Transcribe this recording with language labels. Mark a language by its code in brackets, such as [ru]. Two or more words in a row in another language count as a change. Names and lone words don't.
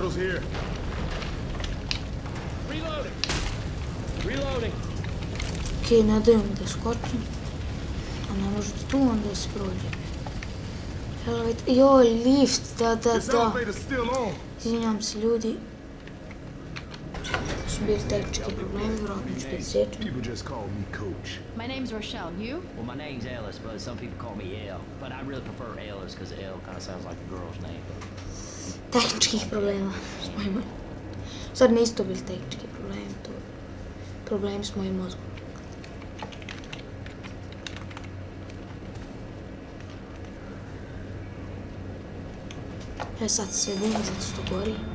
[sr] Okej, ne daju mi da skočim, a ne možete tu onda da se prođe. Joj, lift, da. Izvinjam se, ljudi. Su bili tehnički problemi, vjerojatno ću biti sečen. [en] My name's Rochelle, you? Well, my name's Ellis, but some people call me Elle. But I really prefer Ellis because Elle kind of sounds like a girl's name. [sr] Tehničkih problema s mojim... Sad nisu to bili tehnički problemi, to je problemi s mojim mozgom. Sad se vidim zato što gori.